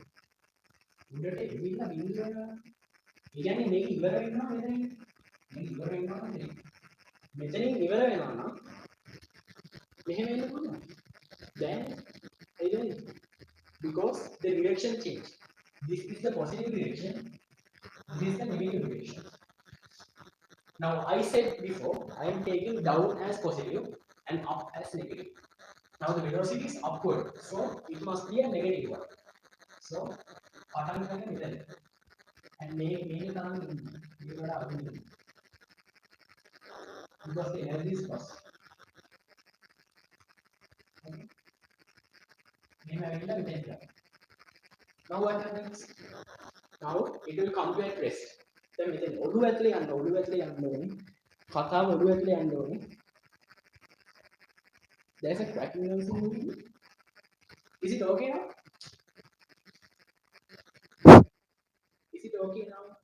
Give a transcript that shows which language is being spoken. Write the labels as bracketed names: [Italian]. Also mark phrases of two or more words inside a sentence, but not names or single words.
[Sinhala] උඩට එවිලා බිඳුව වෙනවා. ඒ කියන්නේ මේක ඉවර වෙනවා මෙතනින්. මේක ඉවර වෙනවා මෙතනින්. මෙතනින් ඉවර වෙනවා නම් මෙහෙම වෙන්න පුළුවන්. දැන් ඒ කියන්නේ [English] because the direction change. This is the positive direction. This is the negative direction. Now I said before I am taking down as positive and up as negative. Now the velocity is upward, so it must be a negative one. [Sinhala] So පටන් ගන්න මෙතන. and මේ තරම් මේකට අඩු වෙනවා. [English] Because the energy is lost. [Sinhala] Okay. මෙහෙම ඇවිල්ලා මෙතෙන් යනවා. [English] Now what happens? Now it will come to at rest. [Sinhala] දැන් මෙතන ඔළුව ඇතුලේ යන්න ඕනේ. කතාව ඔළුව ඇතුලේ යන්න ඕනේ. [English] There's a cracking noise in the movie. Is it okay now? Is it okay now?